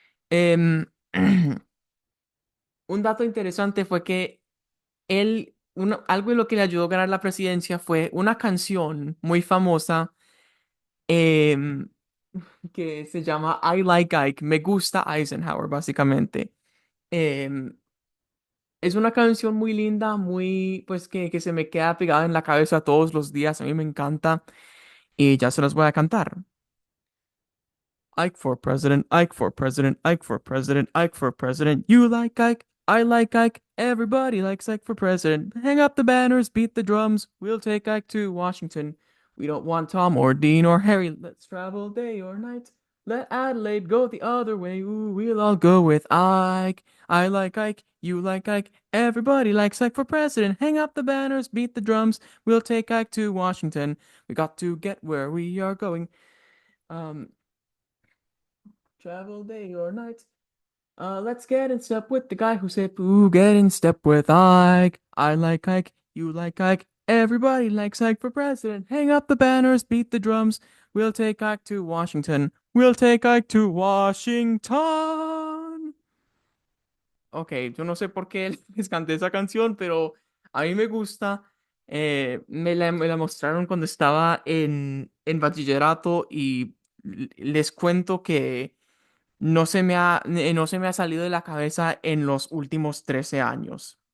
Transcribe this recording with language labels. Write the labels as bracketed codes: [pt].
[es] Em, un dato interesante fue que algo de lo que le ayudó a ganar la presidencia fue una canción muy famosa em, que se llama I Like Ike, Me Gusta Eisenhower, básicamente. Em, Es una canción muy linda, pues que se me queda pegada en la cabeza todos los días. A mí me encanta y ya se las voy a cantar. [en] Ike for president, Ike for president, Ike for president, Ike for president. You like Ike, I like Ike, everybody likes Ike for president. Hang up the banners, beat the drums, we'll take Ike to Washington. We don't want Tom or Dean or Harry. Let's travel day or night. Let Adelaide go the other way. Ooh, we'll all go with Ike. I like Ike, you like Ike, everybody likes Ike for president. Hang up the banners, beat the drums, we'll take Ike to Washington. We got to get where we are going. Um, Travel day or night. Let's get in step with the guy who said, "Ooh, get in step with Ike. I like Ike. You like Ike. Everybody likes Ike for president. Hang up the banners, beat the drums. We'll take Ike to Washington. We'll take Ike to Washington." [es] Ok, yo no sé por qué les canté esa canción, pero a mí me gusta. Me la mostraron cuando estaba en bachillerato y les cuento que no se me ha salido de la cabeza en los últimos 13 años.